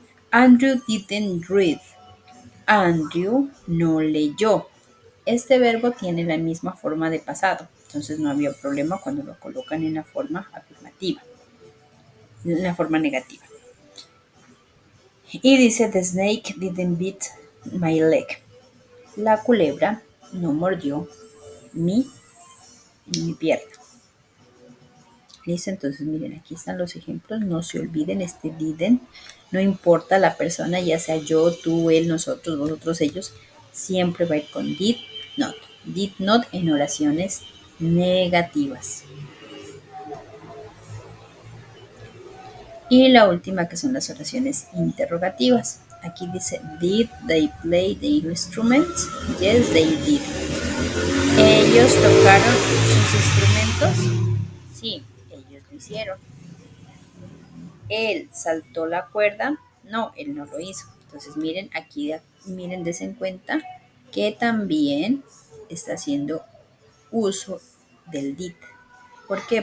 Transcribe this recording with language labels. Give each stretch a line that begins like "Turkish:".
English: Andrew didn't read.
Spanish: Andrew no leyó. Este verbo tiene la misma forma de pasado, entonces no había problema cuando lo colocan en la forma afirmativa, en la forma negativa. Y dice,
English: the snake didn't bite my leg.
Spanish: La culebra no mordió mi pierna. Listo, entonces miren, aquí están los ejemplos. No se olviden este didn't. No importa la persona, ya sea yo, tú, él, nosotros, vosotros, ellos, siempre va a ir con did not. Did not en oraciones negativas. Y la última que son las oraciones interrogativas. Aquí dice,
English: did they play the instruments? Yes, they did.
Spanish: ¿Ellos tocaron sus instrumentos? Sí, ellos lo hicieron. Él saltó la cuerda. No, él no lo hizo. Entonces miren, aquí, miren, des en cuenta que también está haciendo uso del did. ¿Por qué?